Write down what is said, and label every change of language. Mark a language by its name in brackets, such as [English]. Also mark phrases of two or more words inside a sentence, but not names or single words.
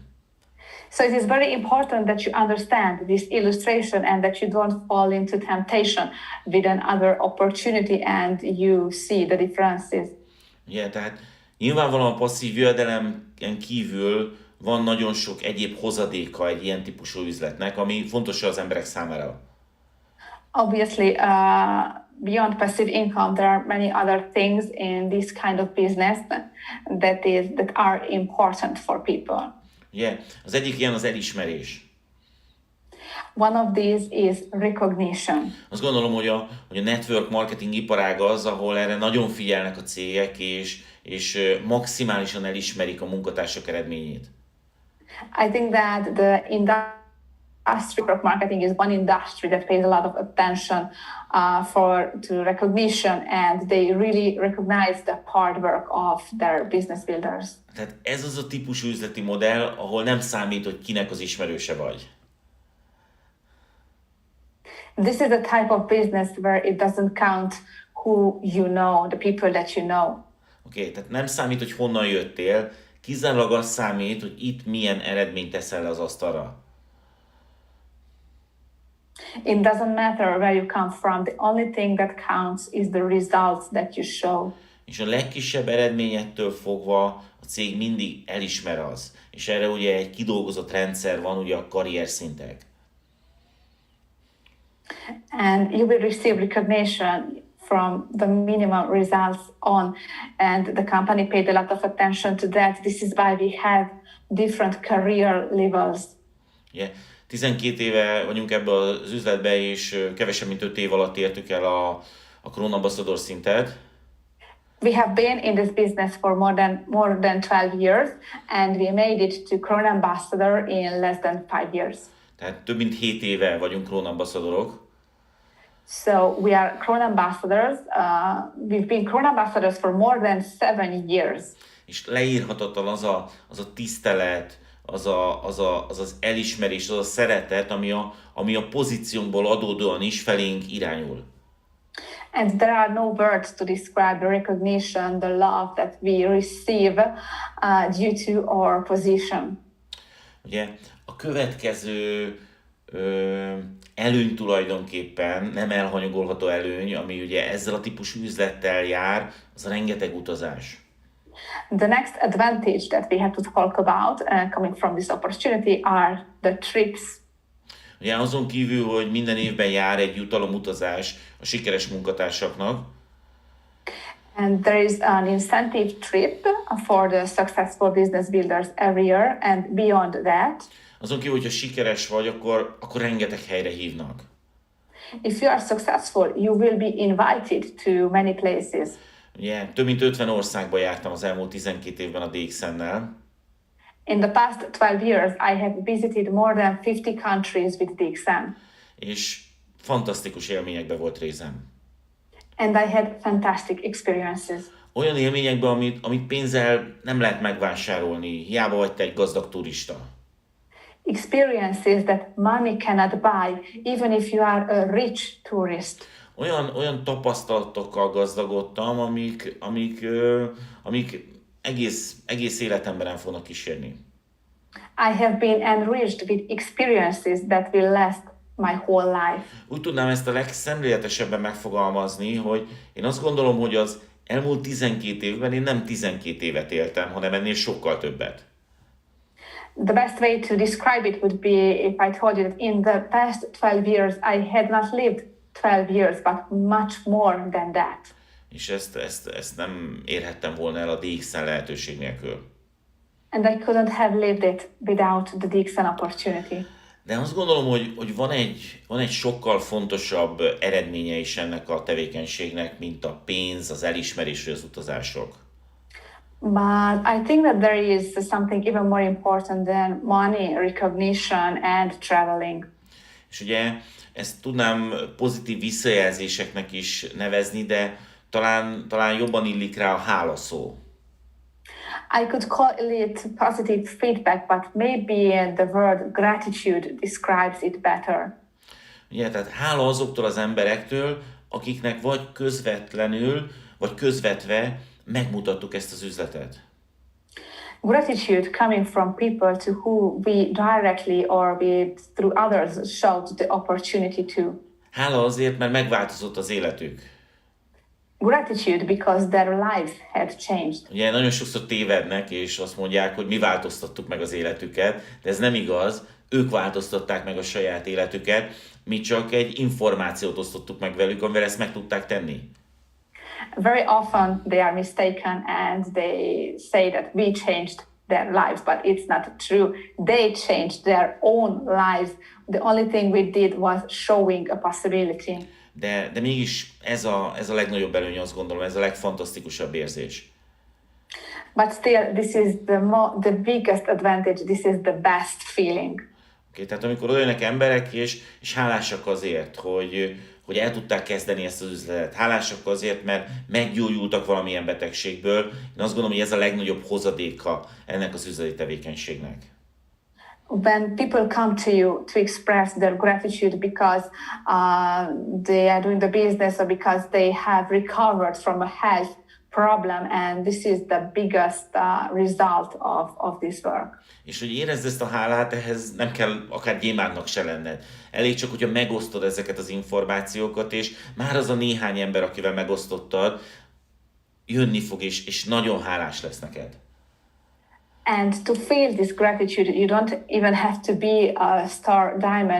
[English] So it is very important that you understand this illustration and that you don't fall into temptation with another opportunity and you see the differences. [Hungarian] Ugye, tehát nyilvánvalóan a passzív jövedelemen kívül van nagyon sok egyéb hozadéka egy ilyen típusú üzletnek, ami fontos az emberek számára. [English] Obviously, beyond passive income, there are many other things in this kind of business that are important for people. [Hungarian] Ugye, az egyik ilyen az elismerés. [English] One of these is recognition. [Hungarian] Azt gondolom, hogy a [English] network marketing [Hungarian] iparág az, ahol erre nagyon figyelnek a cégek, és maximálisan elismerik a munkatársak eredményét. [English] I think that the industry of marketing is one industry that pays a lot of attention to recognition, and they really recognize the hard work of their business builders. [Hungarian] Tehát ez az a típusú üzleti modell, ahol nem számít, hogy kinek az ismerőse vagy. [English] This is a type of business where it doesn't count who you know, the people that you know. [Hungarian] Oké, tehát nem számít, hogy honnan jöttél, kizárólag az számít, hogy itt milyen eredményt teszel le az asztalra. [English] It doesn't matter where you come from. The only thing that counts is the results that you show. [Hungarian] És a legkisebb eredményettől fogva a cég mindig elismer az. És erre ugye egy kidolgozott rendszer van, ugye a karrierszintek. [English] And you will receive recognition from the minimum results on, and the company paid a lot of attention to that. This is why we have different career levels. [Hungarian] Ugye, 12 éve vagyunk ebbe az üzletbe, és kevesebb mint 5 év alatt értük el a Crown Ambassador szintet. [English] We have been in this business for more than 12 years, and we made it to Crown Ambassador in less than 5 years. [Hungarian] Tehát több mint 7 éve vagyunk Crown Ambassadorok. [English] So we are Crown Ambassadors. We've been Crown Ambassadors for more than 7 years. [Hungarian] És leírhatatlan az a tisztelet, az elismerés, az a szeretet, ami a pozíciónkból adódóan is felénk irányul. [English] And there are no words to describe the recognition, the love that we receive due to our position. [Hungarian] Ugye a következő előny tulajdonképpen, nem elhanyagolható előny, ami ugye ezzel a típusú üzlettel jár, az a rengeteg utazás. [English] The next advantage that we have to talk about coming from this opportunity are the trips. [Hungarian] Ugye azon kívül, hogy minden évben jár egy jutalomutazás a sikeres munkatársaknak, [English] and there is an incentive trip for the successful business builders every year, and beyond that, [Hungarian] azon kívül, hogyha sikeres vagy, akkor rengeteg helyre hívnak. [English] if you are successful, you will be invited to many places. [Hungarian] Ugye, több mint 50 országba jártam az elmúlt 12 évben a DXN-nel. [English] In the past 12 years, I have visited more than 50 countries with DXN. [Hungarian] És fantasztikus élményekbe volt részem. [English] And I had fantastic experiences. [Hungarian] Olyan élményekbe, amit pénzzel nem lehet megvásárolni, hiába vagy te egy gazdag turista. [English] Experiences that money cannot buy, even if you are a rich tourist. [Hungarian] Olyan tapasztalatokkal gazdagodtam, amik egész életemben nem fognak kísérni. [English] I have been enriched with experiences that will last my whole life. [Hungarian] Úgy tudnám ezt a legszemléletesebben megfogalmazni, hogy én azt gondolom, hogy az elmúlt 12 évben én nem 12 évet éltem, hanem ennél sokkal többet. [English] The best way to describe it would be if I told you that in the past 12 years I had not lived 12 years, but much more than that. [Hungarian] És ezt nem érhettem volna el a DXN lehetőség nélkül. [English] And I couldn't have lived it without the DXN opportunity. [Hungarian] De azt gondolom, hogy van egy sokkal fontosabb eredménye is ennek a tevékenységnek, mint a pénz, az elismerés vagy az utazások. [English] But I think that there is something even more important than money, recognition and traveling. [Hungarian] És ugye ezt tudnám pozitív visszajelzéseknek is nevezni, de talán jobban illik rá a hála szó. [English] I could call it positive feedback, but maybe the word gratitude describes it better. [Hungarian] Ugye, tehát hála azoktól az emberektől, akiknek vagy közvetlenül, vagy közvetve megmutattuk ezt az üzletet. [English] Gratitude coming from people to who we directly or through others showed the opportunity to. [Hungarian] Hála azért, mert megváltozott az életük. [English] Gratitude because their lives had changed. [Hungarian] Ugye nagyon sokszor tévednek, és azt mondják, hogy mi változtattuk meg az életüket, de ez nem igaz, ők változtatták meg a saját életüket, mi csak egy információt osztottuk meg velük, amivel ezt meg tudták tenni. [English] Very often they are mistaken and they say that we changed their lives, but it's not true. They changed their own lives. The only thing we did was showing a possibility. [Hungarian] De mégis ez a legnagyobb előny, azt gondolom, ez a legfantasztikusabb érzés. [English] But still, this is the biggest advantage. This is the best feeling. [Hungarian] Okay, tehát amikor odajönek emberek, és hálásak azért, hogy el tudták kezdeni ezt az üzletet. Hálásak azért, mert meggyógyultak valamilyen betegségből. Én azt gondolom, hogy ez a legnagyobb hozadéka ennek az üzleti tevékenységnek. [English] When people come to you to express their gratitude because they are doing the business or because they have recovered from a health problem, and this is the biggest result of this work. [Hungarian] És hogy érezd ezt a hálát, ehhez nem kell akár gyémántnak se lenned. Elég csak, hogyha megosztod ezeket az információkat, és már az a néhány ember, akivel megosztottad, jönni fog, és nagyon hálás lesz neked. [English] And to feel this gratitude, you don't even have to be a star diamond.